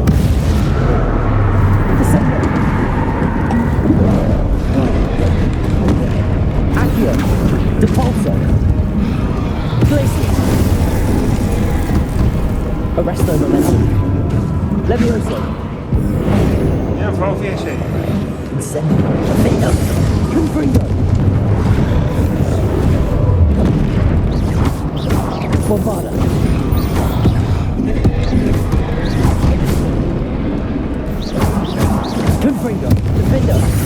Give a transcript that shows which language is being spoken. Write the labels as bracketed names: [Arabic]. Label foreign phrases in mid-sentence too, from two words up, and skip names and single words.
[English] Descendo. Accio. Depulso. Glacier. Arresto momentum. Levioso. [Arabic] ينفعوا فيها شيء. [English] Incendio. Fino. Confringo. Bombarda. Confringo. Defender.